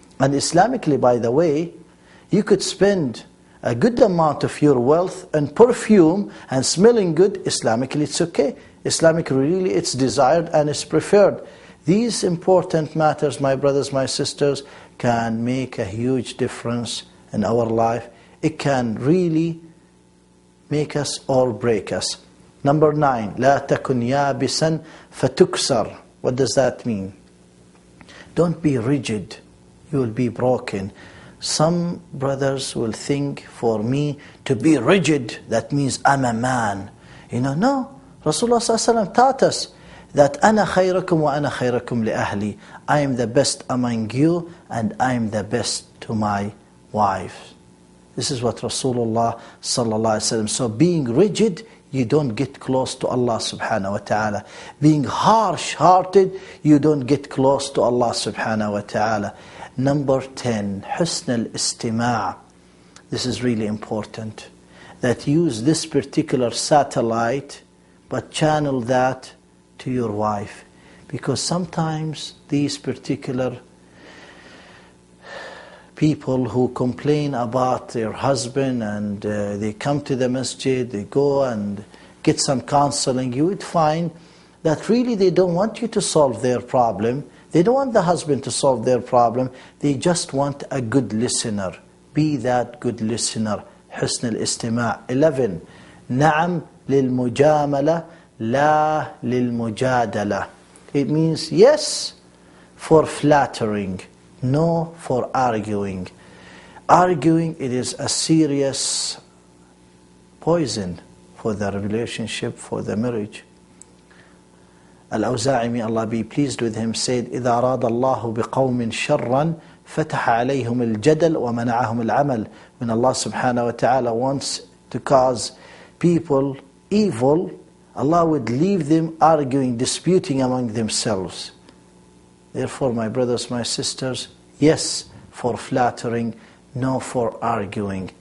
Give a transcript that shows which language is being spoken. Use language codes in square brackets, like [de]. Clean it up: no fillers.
[en] And Islamically, by the way, you could spend a good amount of your wealth and perfume and smelling good. Islamically, it's okay. Islamically, really, it's desired and it's preferred. These important matters, my brothers, my sisters, can make a huge difference in our life. It can really make us or break us. [ar] Number 9, لا تكن يابسا فتكسر. [en] What does that mean? Don't be rigid, you will be broken. Some brothers will think, for me to be rigid, that means I'm a man. No. Rasulullah ﷺ taught us that [ar] أنا خيركم وأنا خيركم لأهلي. [en] I am the best among you and I am the best to my wife. This is what Rasulullah ﷺ. So being rigid, you don't get close to Allah subhanahu wa ta'ala. Being harsh-hearted, you don't get close to Allah subhanahu wa ta'ala. [ar] Number 10, حسن الاستماع. [en] This is really important. That use this particular satellite, but channel that to your wife. Because sometimes these particular people who complain about their husband and they come to the masjid, they go and get some counseling, you would find that really they don't want you to solve their problem. They don't want the husband to solve their problem. They just want a good listener. Be that good listener. [ar] حسن الاستماع. [en] 11. [ar] نعم للمجاملة لا للمجادلة. [en] It means yes for flattering, no for arguing. Arguing, it is a serious poison for the relationship, for the marriage. Al-Awza'i, may Allah be pleased with him, said, [ar] إِذَا أَرَادَ اللَّهُ بِقَوْمٍ شَرًّا فَتَحَ عَلَيْهُمُ الْجَدَلْ وَمَنَعَهُمُ الْعَمَلِ. [en] When Allah subhanahu wa ta'ala wants to cause people evil, Allah would leave them arguing, disputing among themselves. Therefore, my brothers, my sisters, yes for flattering, no for arguing.